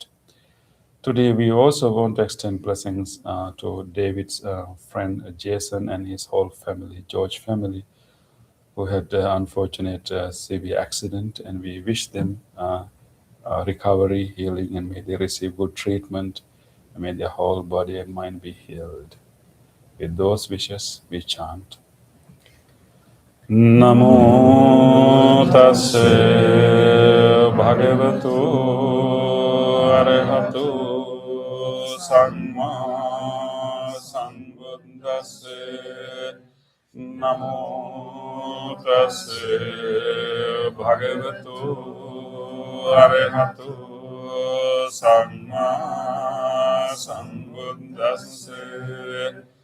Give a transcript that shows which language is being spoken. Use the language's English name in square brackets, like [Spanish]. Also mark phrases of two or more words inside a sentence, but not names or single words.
[English] Today, we also want to extend blessings to David's friend Jason and his whole family, George family, who had the unfortunate severe accident. And we wish them recovery, healing, and may they receive good treatment. And may their whole body and mind be healed. With those wishes, we chant. [Pali] Namo tassa bhagavato arahato samma sambuddhassa. Namo tassa bhagavato arahato samma sambuddhassa.